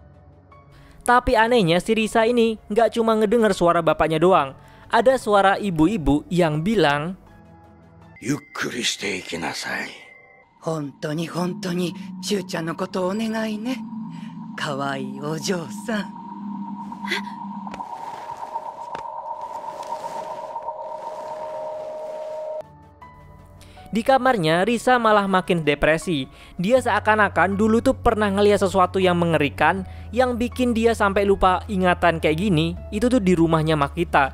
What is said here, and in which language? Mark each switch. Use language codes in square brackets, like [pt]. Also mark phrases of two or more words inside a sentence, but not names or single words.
[id] Tapi anehnya si Risa ini nggak cuma ngedenger suara bapaknya doang. Ada suara ibu-ibu yang bilang, [ja] ゆっくりしていきなさい. 本当にシューちゃんのことをお願いね. 可愛いお嬢さん. [id] Di kamarnya, Risa malah makin depresi. Dia seakan-akan dulu tuh pernah ngeliat sesuatu yang mengerikan, yang bikin dia sampai lupa ingatan kayak gini, itu tuh di rumahnya Makita.